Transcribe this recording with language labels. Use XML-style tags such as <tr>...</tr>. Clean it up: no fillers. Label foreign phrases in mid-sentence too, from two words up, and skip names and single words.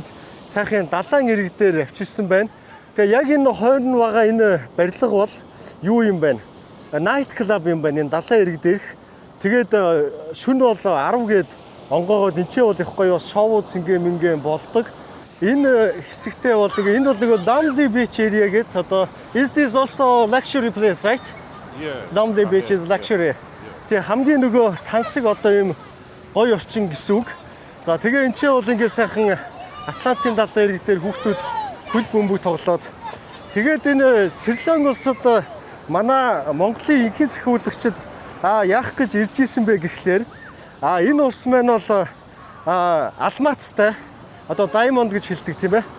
<mn>Тэгээд сайхан далайн ирэг дээр авчирсан байна. Тэгээ яг энэ хойно байгаа энэ барилга бол юу юм бэ?</mn> <en>Night club</en> <mn>юм байна. Энэ далайн ирэг дээрх. Тэгээд шөнө бол 10 гээд онгоогоод энэ ч бол их гоё шоу зингээ болдог. Энэ хэсэгтээ бол энэ бол нэг Lonely Beach area гэдэг.</mn> <en>Одоо is this also luxury place, right? Yeah. Lonely Beach is luxury.</en> <mn>Тэгээ хамгийн нөгөө тансаг одоо юм гоё орчин гэсэн үг. За тэгээ энэ ч бол ингээд сайхан Атлантын далайн ирэг дээр хүүхдүүд хөл бөмбөг тоглоод тэгээд энэ Сэрилэн улсад манай Монголын ихэнх сахиулагчид яах гэж ирж исэн бэ гэхлээр энэ улс маань бол алмазтай одоо diamond гэж хэлдэг тийм ээ.</mn>